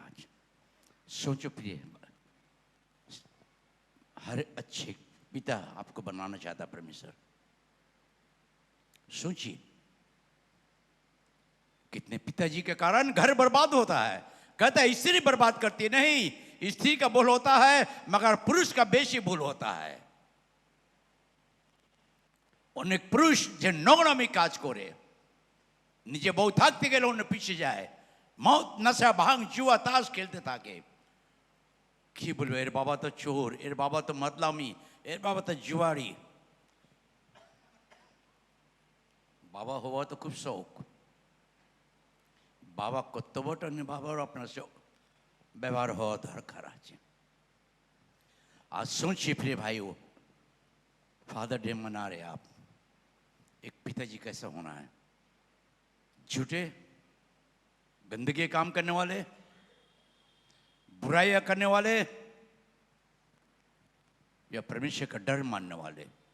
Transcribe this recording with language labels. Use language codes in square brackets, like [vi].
[hi] आज सोचो प्रिय, हर अच्छे पिता आपको बनाना चाहता परमेश्वर। सोचिए कितने पिताजी के कारण घर बर्बाद होता है। कहता है स्त्री बर्बाद करती, नहीं, स्त्री का भूल होता है मगर पुरुष का बेशी भूल होता है। [bn] अनेक पुरुष जो नौगरामी काज करे, निजे बहु থাকতে গেলে অন্য পিছিয়ে যায়, মদ নশা ভাঙ জুয়া তাস খেলতে থাকে। কি বলবো, এর বাবা তো চোর, এর বাবা তো মদলামি, এর বাবা তো জুয়ারি। বাবা হওয়া তো খুব শখ, বাবা কর্তব্যটা নিয়ে বাবার আপনার ব্যবহার হওয়া দরকার আছে। [hi] आज सोचिए प्रिय भाइयों, फादर डे मना रहे आप, एक पिताजी कैसा होना है। झूठे गंदगी काम करने वाले, बुराइयां करने वाले, या परमेश्वर का डर मानने वाले।